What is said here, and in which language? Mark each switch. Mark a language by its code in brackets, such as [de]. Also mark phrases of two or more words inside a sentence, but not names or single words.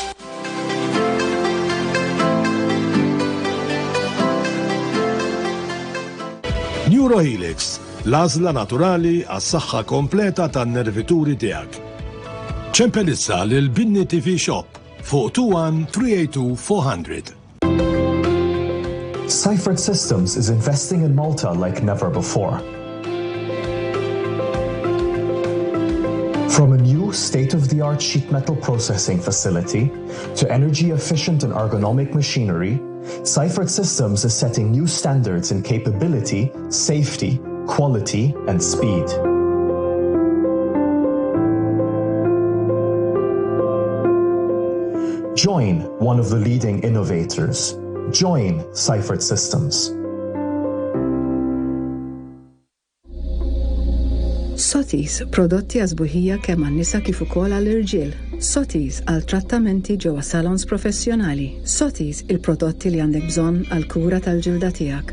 [mt] NATURalment, l-għażla naturali għas-saħħa kompleta tan-nervituri tiegħek. ċempelissa lil Binni TV Shop fuq 21 382 400. [en] Seifert Systems is investing in Malta like never before. From a new state-of-the-art sheet metal processing facility to energy-efficient and ergonomic machinery, Seifert Systems is setting new standards in capability, safety, quality, and speed. Join one of the leading innovators. Join Seifert Systems. [mt] Sotis, prodotti għazbuħija kemm għan-nisa kif ukoll għall-irġiel. Sotis għal trattamenti ġewwa salons professjonali. Sotis il-prodotti li għandek bżonn għal kura tal-ġilda tiegħek.